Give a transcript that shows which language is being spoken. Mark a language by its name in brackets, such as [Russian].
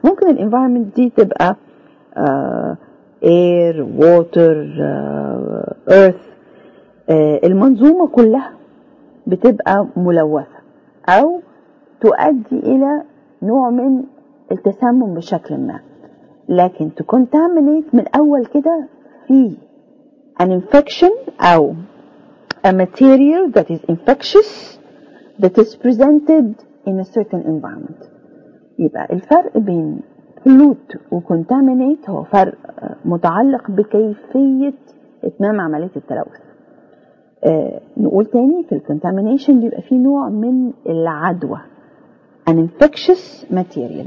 [Arabic] ممكن ال environment دي تبقى air, water, earth. المنظومة كلها بتبقى ملوثة أو تؤدي إلى نوع من التسمم بشكل ما. لكن [English] to contaminate [Arabic] من أول كده في [English] an infection أو a material that is infectious that is presented in a certain environment. [Arabic] يبقى الفرق بين pollute و contaminate هو فرق متعلق بكيفية إتمام عملية التلوث. نقول تاني، في contamination بيبقى فيه نوع من العدوى [English] an infectious material.